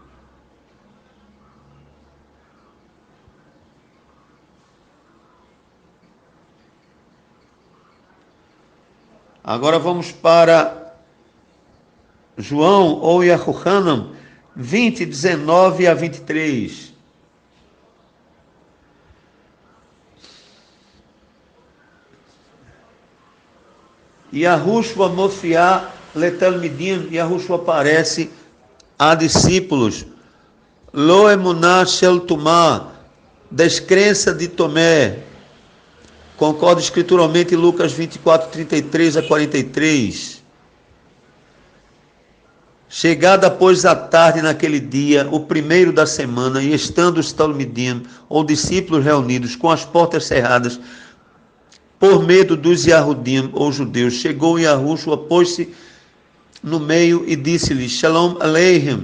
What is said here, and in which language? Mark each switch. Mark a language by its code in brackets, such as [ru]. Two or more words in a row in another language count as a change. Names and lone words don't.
[pt] Agora vamos para João ou Yahuhanan 20, 19 a 23. [he] יהושע מופיע לתלמידים, [pt] Yahushua aparece a discípulos. [he] לא אמונה של תומא, [pt] descrença de Tomé. Concordo escrituralmente em Lucas 24, 33 a 43. Chegada, pois, a tarde naquele dia, o primeiro da semana, e estando os talmidim, ou discípulos reunidos, com as portas cerradas, por medo dos Yahudim, ou judeus, chegou Yahushua, pôs-se no meio e disse-lhes, [he] שלום עליכם.